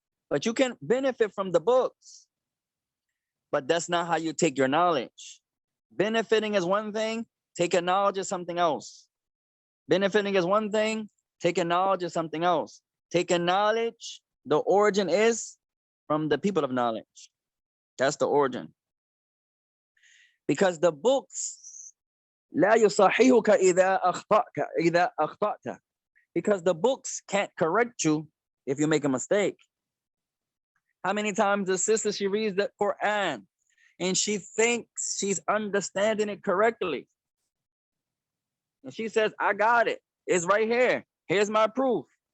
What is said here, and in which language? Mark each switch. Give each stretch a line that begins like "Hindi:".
English: But you can benefit from the books. But that's not how you take your knowledge. Benefiting is one thing. Taking knowledge is something else. Benefiting is one thing. Taking knowledge is something else. Taking knowledge, the origin is from the people of knowledge. That's the origin. Because the books,
Arabic: لا يصححك إذا أخطأت.
English: Because the books can't correct you if you make a mistake. How many times the sister, she reads the Quran and she thinks she's understanding it correctly. And she says, I got it. It's right here. Here's my proof.